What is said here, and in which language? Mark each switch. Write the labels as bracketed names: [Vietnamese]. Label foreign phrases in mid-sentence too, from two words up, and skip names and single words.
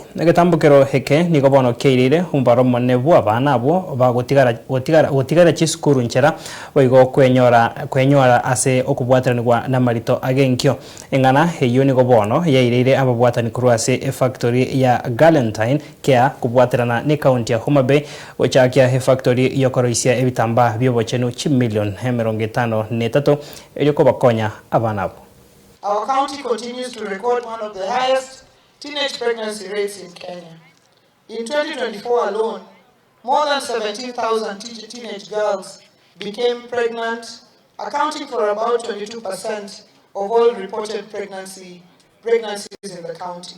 [Gusii] negetambukero heke nigo bono keirire umbaro monne bw'abana abo bagotigara chisukuru nchera boigo kwenyora ase okubwataranirwa n'amarito agenkyo engana eyo nigo bono yairire ababwatani kurwase factory ya Galentine kea kubwaterana ni county ya HOMABAY ochakia factory yokoroisia ebitambaa by'obochenu $1 million eriko bakonya abana abo. [English] Our county continues to record one of the highest teenage pregnancy rates in Kenya. In 2024 alone, more than 17,000 teenage girls became pregnant, accounting for about 22% of all reported pregnancies in the county.